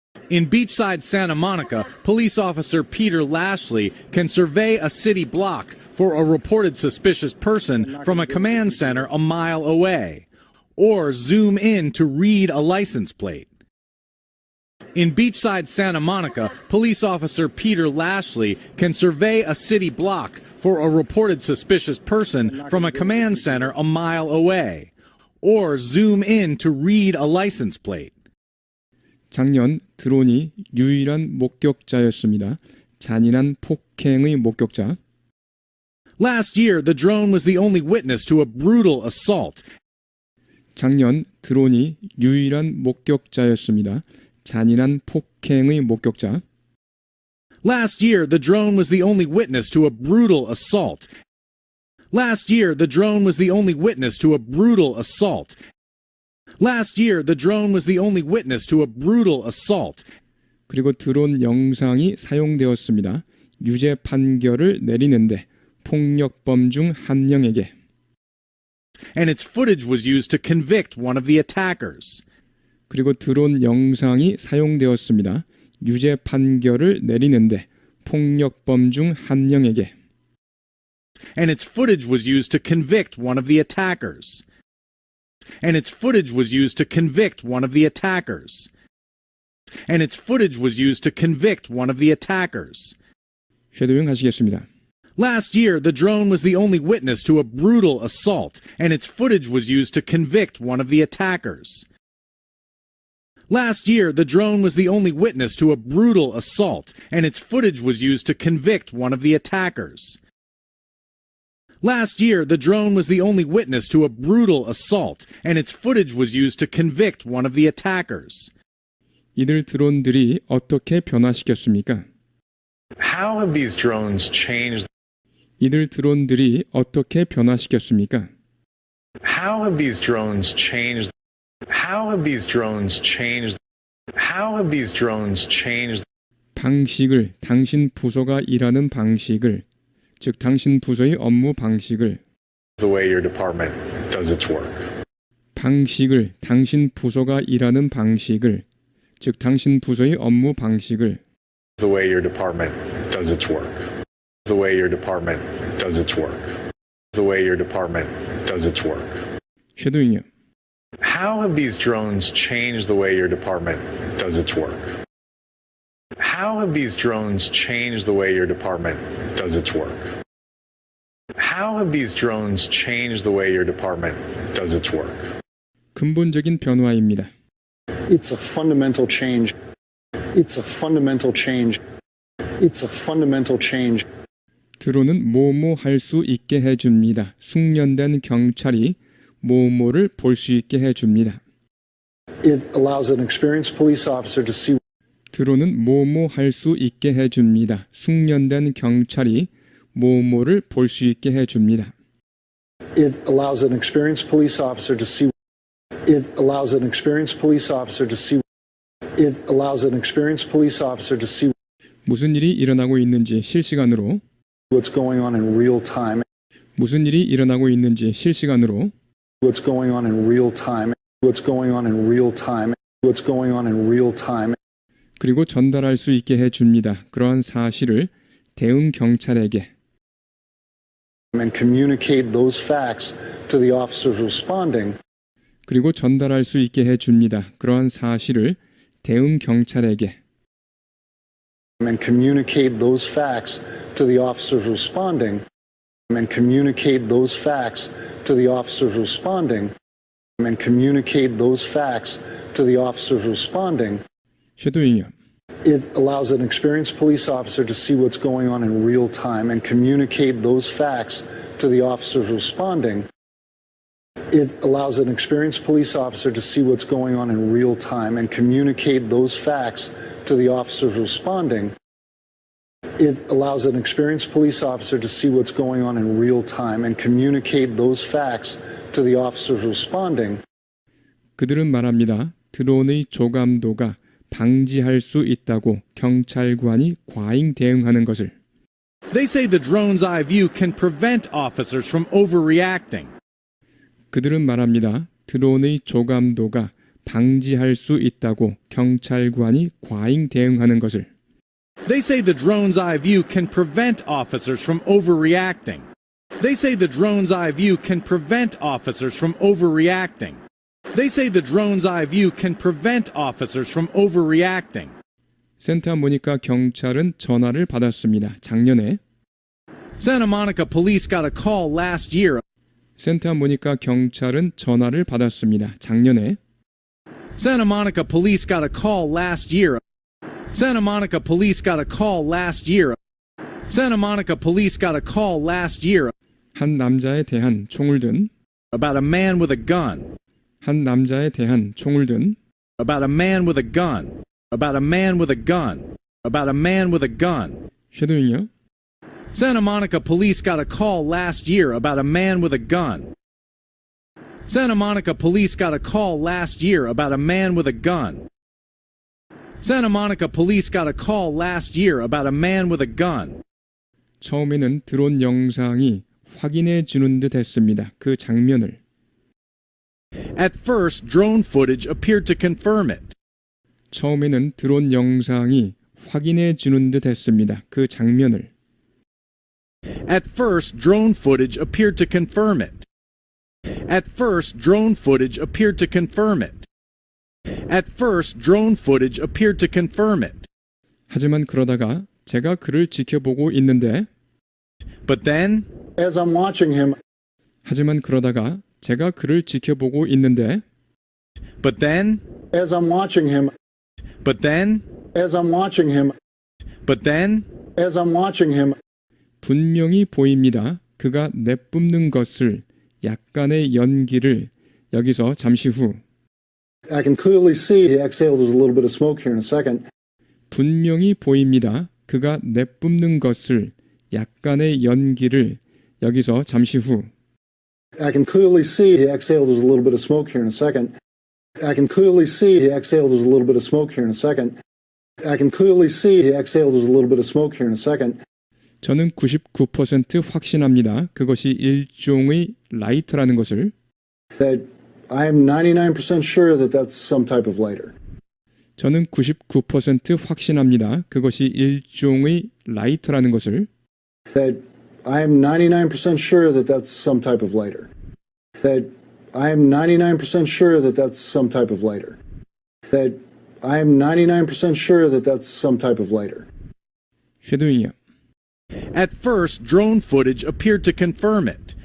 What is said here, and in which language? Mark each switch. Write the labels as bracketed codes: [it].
[en] In beachside Santa Monica, police officer Peter Lashley can survey a city block for a reported suspicious person from a command center a mile away or zoom in to read a license plate. In beachside Santa Monica, police officer Peter Lashley can survey a city block for a reported suspicious person from a command center a mile away or zoom in to read a license plate. [ko] 작년 드론이 유일한 목격자였습니다. 잔인한 폭행의 목격자. [en] Last year, the drone was the only witness to a brutal assault. [ko] 작년 드론이 유일한 목격자였습니다. 잔인한 폭행의 목격자. [en] Last year, the drone was the only witness to a brutal assault. Last year, the drone was the only witness to a brutal assault. Last year, the drone was the only witness to a brutal assault. [ko] 그리고 드론 영상이 사용되었습니다. 유죄 판결을 내리는데 폭력범 중 한 명에게. [en] And its footage was used to convict one of the attackers. [ko] 그리고 드론 영상이 사용되었습니다. 유죄 판결을 내리는데 폭력범 중 한 명에게. [en] And its footage was used to convict one of the attackers. And its footage was used to convict one of the attackers. and its footage was used to convict one of the attackers. [ko] 쉐도잉 하시겠습니다. [en] Last year, the drone was the only witness to a brutal assault, and its footage was used to convict one of the attackers. Last year, the drone was the only witness to a brutal assault, and its footage was used to convict one of the attackers. Last year, the drone was the only witness to a brutal assault, and its footage was used to convict one of the attackers. [ko] 이들 드론들이 어떻게 변화시켰습니까? [en] How have these drones changed? [ko] 이들 드론들이 어떻게 변화시켰습니까? [en] How have these drones changed? How have these drones changed? How have these drones changed? [ko] 방식을, 당신 부서가 일하는 방식을, 즉 당신 부서의 업무 방식을, [en] The way your department does its work. [ko] 방식을, 당신 부서가 일하는 방식을, 즉 당신 부서의 업무 방식을, [en] The way your department does its work. The way your department does its work. The way your department does its work. [ko] 쉐도잉이요. [en] How have these drones changed the way your department does its work? How have these drones changed the way your department does its work? How have these drones changed the way your department does its work? [ko] 근본적인 변화입니다. [en] It's a fundamental change. It's a fundamental change. It's a fundamental change. [ko] 드론은 뭐뭐 할 수 있게 해줍니다. 숙련된 경찰이 뭐뭐를 볼 수 있게 해줍니다. [en] It allows an experienced police officer to see [ko] 드론은 뭐뭐 할 수 있게 해줍니다. 숙련된 경찰이 뭐뭐를 볼 수 있게 해줍니다. [en] It allows an experienced police officer to see It allows an experienced police officer to see It allows an experienced police officer to see [ko] 무슨 일이 일어나고 있는지 실시간으로 [en] what's going on in real time. [ko] 무슨 일이 일어나고 있는지 실시간으로 [en] What's going on in real time. What's going on in real time. What's going on in real time. [ko] 그리고 전달할 수 있게 해줍니다. 그러한 사실을 대응 경찰에게 [en] And communicate those facts to the officers responding. [ko] 그리고 전달할 수 있게 해줍니다. 그러한 사실을 대응 경찰에게 [en] And communicate those facts to the officers responding. And communicate those facts to the officers responding. And communicate those facts to the officers responding. [ko] 쉐도잉이요. [en] It allows an experienced police officer to see what's going on in real time and communicate those facts to the officers responding. It allows an experienced police officer to see what's going on in real time and communicate those facts to the officers responding. It allows an experienced police officer to see what's going on in real time and communicate those facts to the officers responding. [ko] 그들은 말합니다. 드론의 조감도가 방지할 수 있다고 경찰관이 과잉 대응하는 것을. [en] They say the drone's eye view can prevent officers from overreacting. [ko] 그들은 말합니다. 드론의 조감도가 방지할 수 있다고 경찰관이 과잉 대응하는 것을. [en] They say the drone's eye view can prevent officers from overreacting. They say the drone's eye view can prevent officers from overreacting. They say the drone's eye view can prevent officers from overreacting. [ko] 산타모니카 경찰은 전화를 받았습니다. 작년에 [en] Santa Monica police got a call last year. [ko] 산타모니카 경찰은 전화를 받았습니다. 작년에 [en] Santa Monica police got a call last year. Santa Monica police got a call last year. Santa Monica police got a call last year [ko] 한 남자에 대한 총을 든 [en] about a man with a gun. [ko] 한 남자에 대한 총을 든 [en] About a man with a gun. About a man with a gun. About a man with a gun. [ko] 쉐도잉이요. [en] Santa Monica police got a call last year about a man with a gun. Santa Monica police got a call last year about a man with a gun. Santa Monica police got a call last year about a man with a gun. [ko] 처음에는 드론 영상이 확인해 주는 듯 했습니다. 그 장면을. [en] At first, drone footage appeared to confirm it. [ko] 처음에는 드론 영상이 확인해 주는 듯 했습니다. 그 장면을. [en] At first, drone footage appeared to confirm it. At first, drone footage appeared to confirm it. At first, drone footage appeared to confirm it. [ko] 하지만 그러다가 제가 그를 지켜보고 있는데 [en] But then, As I'm watching him, [ko] 하지만 그러다가 제가 그를 지켜보고 있는데 [en] but then, as I'm watching him, but then, as I'm watching him, but then, as I'm watching him, [ko] 분명히 보입니다. 그가 내뿜는 것을 약간의 연기를 여기서 잠시 후 [en] I can clearly see he exhaled a little bit of smoke here in a second. [ko] 분명히 보입니다. 그가 내뿜는 것을 약간의 연기를 여기서 잠시 후 [en] I can clearly see he exhaled a little bit of smoke here in a second. I can clearly see he exhaled a little bit of smoke here in a second. I can clearly see he exhaled a little bit of smoke here in a second. [ko] 저는 99% 확신합니다. 그것이 일종의 라이터라는 것을 [en] That I'm 99% sure that that's some type of lighter. [ko] 저는 99% 확신합니다. 그것이 일종의 라이터라는 것을 [en] That I'm 99% sure that that's some type of lighter. That I'm 99% sure that that's some type of lighter. That I'm 99% sure that that's some type of lighter. [ko] 쉐도잉이요. [en] at first, drone footage appeared to confirm it.